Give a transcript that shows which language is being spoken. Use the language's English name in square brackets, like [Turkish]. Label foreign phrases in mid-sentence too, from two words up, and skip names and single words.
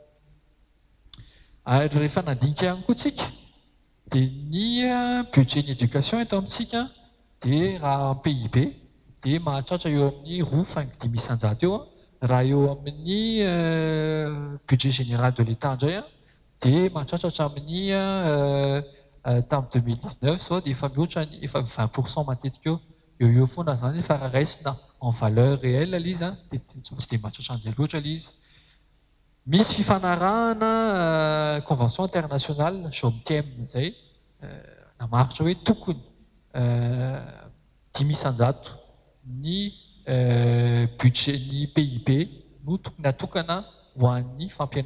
[Malagasy] Ary rehefa nandinika ihany koa tsika dia ny budget ny éducation eto amintsika dia raha PIB dia mahatratra eo amin'ny 2,5 isan-jato eo. Raha eo amin'ny [French] budget général de l'État [Malagasy] indray dia mahatratra hatramin'ny tamin'ny 2019 sao dia efa mihoatra ny efa 20% matetika eo foana zany fa raha raisina [French] en valeur réelle [Malagasy] ilay izy dia tsy dia mahatratra an'izay loatra ilay izy. Misy fifanarahana [French] convention internationale [Malagasy] JOMTM izay namaritra hoe tokony 10 isan-jato ny budget ny PIB no tokony hatokana ho an'ny fampianarana.